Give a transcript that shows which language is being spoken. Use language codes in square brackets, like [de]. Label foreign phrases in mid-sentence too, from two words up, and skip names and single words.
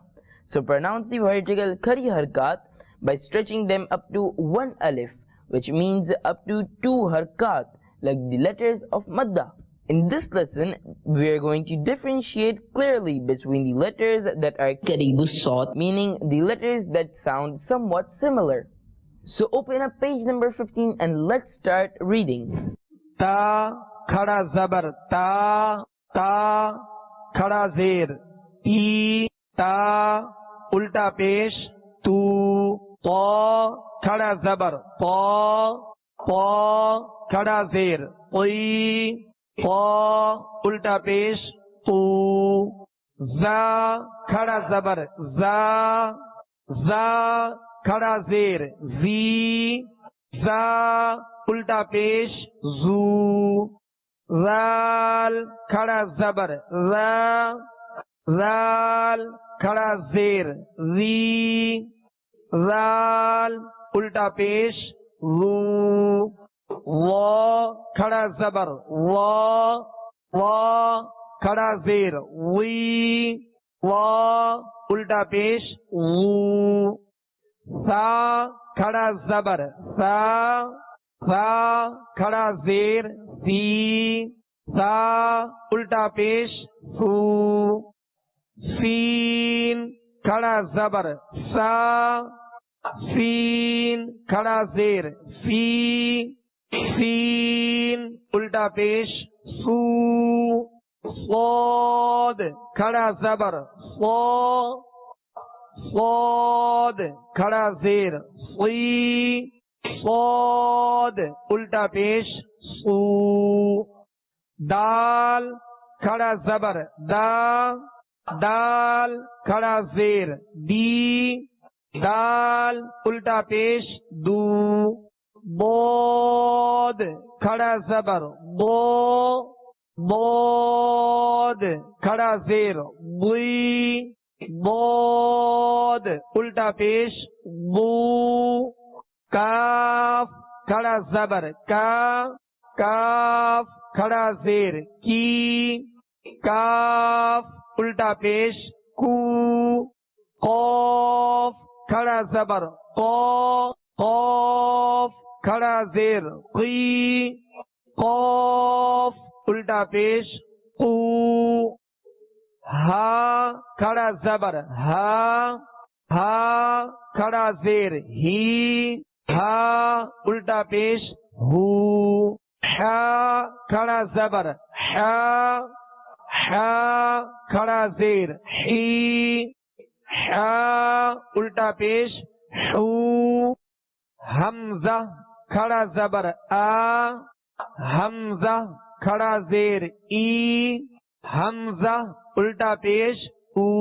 [en] So pronounce the vertical [hi] खड़ी हरकत [en] by stretching them up to 1 alif, which means up to 2 harkat, like the letters of madda. In this lesson, we are going to differentiate clearly between the letters that are [ar] قريب الصوت, [en] meaning the letters that sound somewhat similar. So open up page number 15 and let's start reading. [hi] ता खड़ा ज़बर ता, ता खड़ा ज़ेर ती, ता उल्टा पेश तू, ता खड़ा ज़बर ता, ता खड़ा ज़ेर ओई, ता उल्टा पेश तू, ज़ा खड़ा ज़बर ज़ा, ज़ा खड़ा ज़ेर ज़ी, ज़ा उल्टा पेश ज़ू, ज़ाल खड़ा ज़बर ज़ा, ज़ाल खड़ा ज़ेर ज़ी, ज़ाल उल्टा पेश ज़ू, वा खड़ा ज़बर वा, वा खड़ा ज़ेर वी, वा उल्टा पेश वू, सा खड़ा ज़बर सा, सा खड़ा ज़ेर सी, सा उल्टा पेश सू, सीन खड़ा ज़बर सा, सीन खड़ा ज़ेर सी, सीन उल्टा पेश सू, साद खड़ा ज़बर सा, साद खड़ा ज़ेर सी, साद उल्टा पेश सू. दाल खड़ा जबर दा, दाल खड़ा जेर दी, दाल उल्टा पेश दू, बोद खड़ा जबर बो, बोद खड़ा जेर बुई, बोद उल्टा पेश बू, काफ खड़ा जबर का, काफ खड़ा जेर की, काफ उल्टा पेश कू, कौफ खड़ा जबर कौ, कौफ खड़ा जेर की, कौफ उल्टा पेश कू, हा खड़ा जबर हा, हा खड़ा जेर ही, हा उल्टा पेश हू, हा खड़ा जबर हा, हा खड़ा जेर ही, हा उल्टा पेश हू, हमजा खड़ा जबर आ, हमजा खड़ा जेर ई, हमजा उल्टा पेश ऊ,